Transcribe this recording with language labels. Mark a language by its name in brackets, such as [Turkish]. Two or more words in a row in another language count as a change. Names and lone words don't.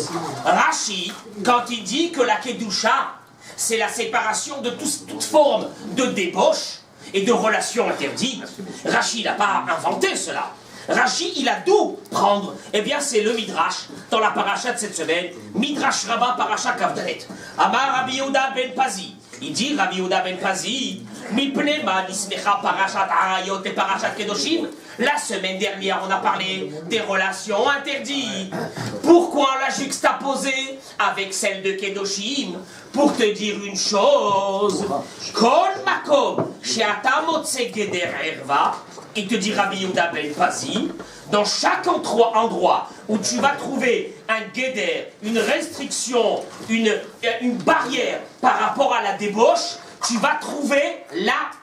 [French] Rashi, quand il dit que la Kedusha, c'est la séparation de toute forme de débauche et de relations interdites, Rashi n'a pas inventé cela. Rashi, il a d'où prendre? Eh bien, c'est le Midrash, dans la paracha de cette semaine, Midrash Rabbah paracha Kavdalet. [Hebrew] אמר רבי יהודה בן פזי. [French] Il dit, [Hebrew] רבי יהודה בן פזי, מפני מה נסמכה פרשת עריות et פרשת קדושים. [French] La semaine dernière, on a parlé des relations interdites. Pourquoi on l'a juxtaposée avec celle de Kedoshim? Pour te dire une chose, [Hebrew] כל מקום שאתה מוצא גדר ערוה, [French] il te dit Rabbi Yehuda ben Pazi, dans chaque endroit où tu vas trouver un guéder, une restriction, une barrière par rapport à la débauche, tu vas trouver la